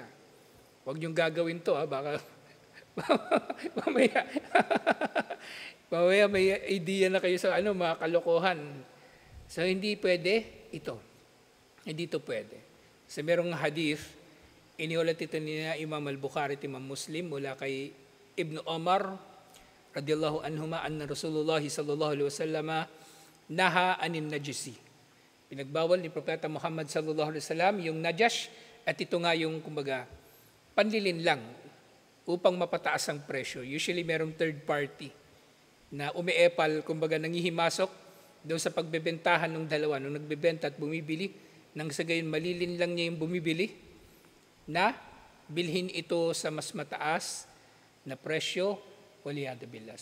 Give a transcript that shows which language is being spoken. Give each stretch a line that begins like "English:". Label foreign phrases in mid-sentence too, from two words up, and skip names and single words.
Filipino: Huwag niyong gagawin to, baka mamaya may idea na kayo sa mga kalokohan. So hindi pwede ito. Hindi ito pwede. So merong hadith, iniulat ito ni Imam al-Bukhari at Imam Muslim mula kay Ibn Umar
Arabic: رضي الله عنهما أن رسول الله صلى الله عليه وسلم نهى عن النجش.
Filipino: Pinagbawal ni Propeta Muhammad
Arabic: صلى الله عليه وسلم
Filipino: yung najash, at ito nga yung kumbaga panlilin lang upang mapataas ang presyo. Usually merong
English: third party
Filipino: na umiepal, kumbaga nangihimasok doon sa pagbebentahan ng dalawa, nung nagbebenta at bumibili, nang sa gayon malilin lang niya yung bumibili na bilhin ito sa mas mataas na presyo,
Arabic: والعياذ بالله.